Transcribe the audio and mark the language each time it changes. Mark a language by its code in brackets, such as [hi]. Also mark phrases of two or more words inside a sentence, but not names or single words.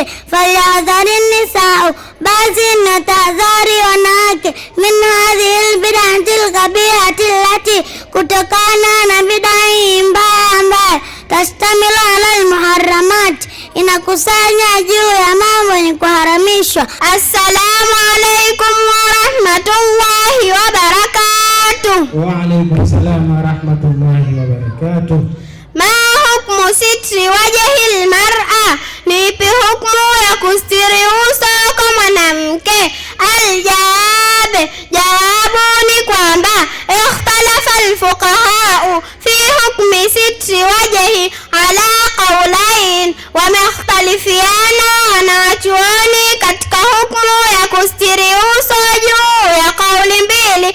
[ar] فليحذرن النساء, [sw] basi na tahadhari wanawake, [ar] من هذه البدعة القبيحة التي, [sw] kutokana na bid'a mbaya ambayo [ar] تشتمل على المحرمات, [sw] inakusanya juu ya mambo yenye kuharamishwa. [ar] السلام عليكم ورحمة الله وبركاته. وعليكم السلام ورحمة الله وبركاته. ما حكم ستر وجه المرأة, [sw] ni ipi hukmu ya kustiri uso kwa mwanamke? Aljawab, jawabu ni kwamba [ar] اختلف الفقهاء في حكم ستر وجه على قولين, [sw] wamekhtalifiana wanachuoni katika hukmu ya kustiri uso juu ya kauli mbili.